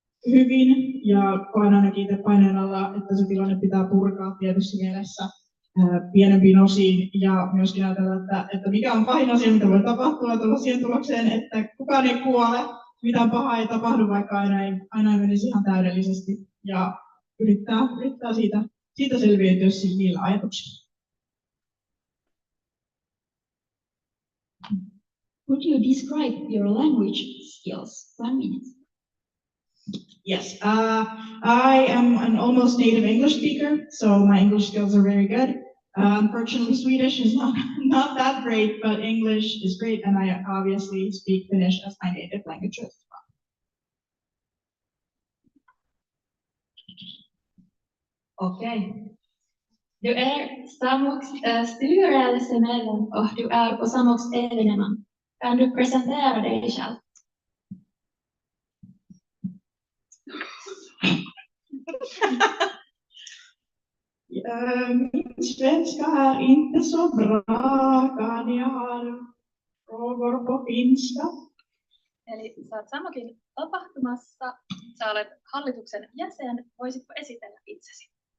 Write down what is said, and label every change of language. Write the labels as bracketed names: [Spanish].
[Finnish] hyvin ja koen ainakin itse paineen alla, että se tilanne pitää purkaa tietyssä mielessä pienempiin osiin ja myöskin ajatella, että mikä on pahin asia, mitä voi tapahtua, tulla siihen tulokseen, että kukaan ei kuole, mitään pahaa ei tapahdu, vaikka aina ei menisi ihan täydellisesti ja yrittää siitä selviytyä niillä ajatuksilla. [English] Would you describe your language skills? 1 minute. Yes, I am an almost native English speaker, so my English skills are very good. Unfortunately, Swedish is not that great, but English is great, and I obviously speak Finnish as my native language as well. [Swedish] Okej. Du Samoks styrelsemedlem och du på Samoks evenemang. Kan du presentera dig själv? Min svenska är inte så bra, kan jag ha frågor på finska? [Finnish] Eli sä oot Samokin tapahtumassa, sä olet hallituksen jäsen, voisitko esitellä itsesi?